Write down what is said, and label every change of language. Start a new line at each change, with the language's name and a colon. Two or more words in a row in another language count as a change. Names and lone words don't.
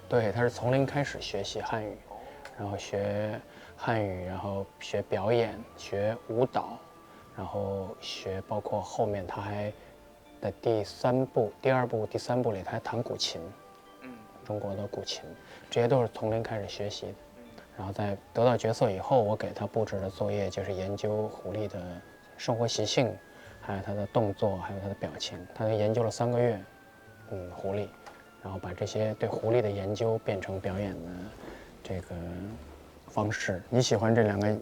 Chinese: 對，他是從零開始學習漢語，然後學漢語，然後學表演，學舞蹈，然後學包括後面他還在第2部、第3部裡他還彈古琴，中國的古琴，這些都是從零開始學習的。然後在得到角色以後，我給他布置的作業就是研究狐狸的生活習性，還有他的動作，還有他的表情。他研究了3個月，狐狸，然後把這些對狐狸的研究變成表演的這個方式。你喜歡這2個？